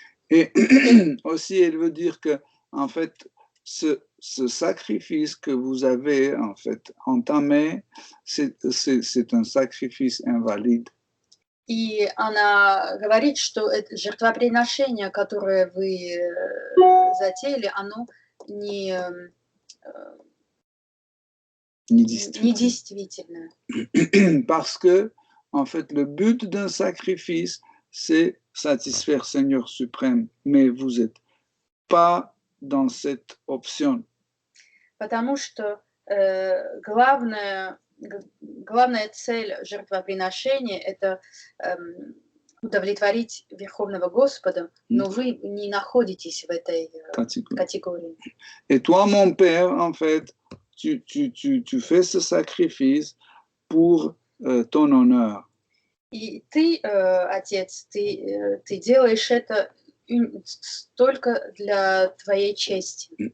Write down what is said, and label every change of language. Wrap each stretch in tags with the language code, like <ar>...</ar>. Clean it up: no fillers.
<fr>Et aussi, elle veut dire que, en fait, ce sacrifice que vous avez, en fait, entamé, c'est un sacrifice invalide.</fr> <ru>И она говорит, что это жертвоприношение, которое вы затеяли, оно недействительное.</ru> <fr>Parce que, en fait, le but d'un sacrifice, c'est satisfaire Seigneur suprême, mais vous n'êtes pas dans cette option.</fr> <ru>Потому что главная цель жертвоприношения – это удовлетворить Верховного Господа, но вы не находитесь в этой категории.</ru> <fr>Et toi, mon père, en fait, tu fais ce sacrifice pour ton honneur.</fr> <ru>И ты, отец, ты делаешь это только для твоей чести.</ru>